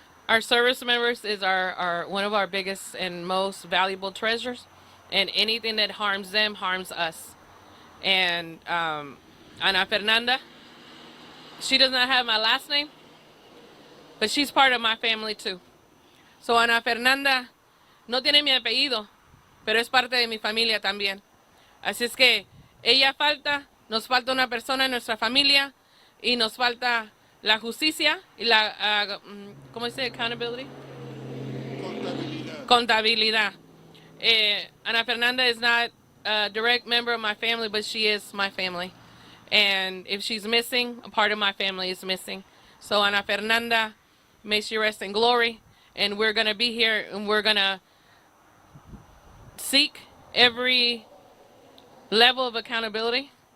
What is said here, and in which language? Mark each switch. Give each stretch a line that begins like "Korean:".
English: Our service members is our one of our biggest and most valuable treasures, and anything that harms them harms us. And Ana Fernanda, she does not have my last name, but she's part of my family too.
Spanish: So Ana Fernanda no tiene mi apellido, pero es parte de mi familia también. Así es que ella falta, nos falta una persona en nuestra familia y nos falta la justicia y la, ¿cómo dice?
English: Accountability. Contabilidad. Ana Fernanda is not a direct member of my family, but she is my family. And if she's missing, a part of my family is missing. So Ana Fernanda, may she rest in glory. And we're going to be here and we're going to seek every level of accountability.